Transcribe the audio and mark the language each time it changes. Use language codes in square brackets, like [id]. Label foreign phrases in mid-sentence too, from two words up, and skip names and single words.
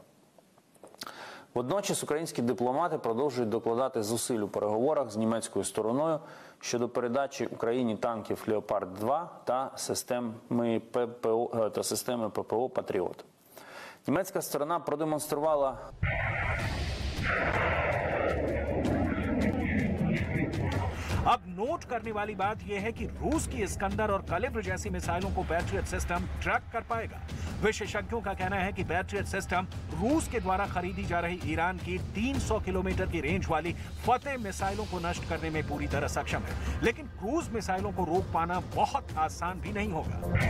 [uk] Водночас українські дипломати продовжують докладати зусиль у переговорах з німецькою стороною щодо передачі Україні танків «Леопард-2» та системи ППО «Патріот». Німецька сторона продемонструвала [hi] अब नोट करने वाली बात यह है कि रूस की इस्कंदर और कलिब्र जैसी मिसाइलों को पैट्रियट सिस्टम ट्रैक कर पाएगा। विशेषज्ञों का कहना है कि पैट्रियट सिस्टम रूस के द्वारा खरीदी जा रही ईरान की 300 किलोमीटर की रेंज वाली फतेह मिसाइलों को नष्ट करने में पूरी तरह सक्षम है, लेकिन क्रूज मिसाइलों को रोक पाना बहुत आसान भी नहीं होगा।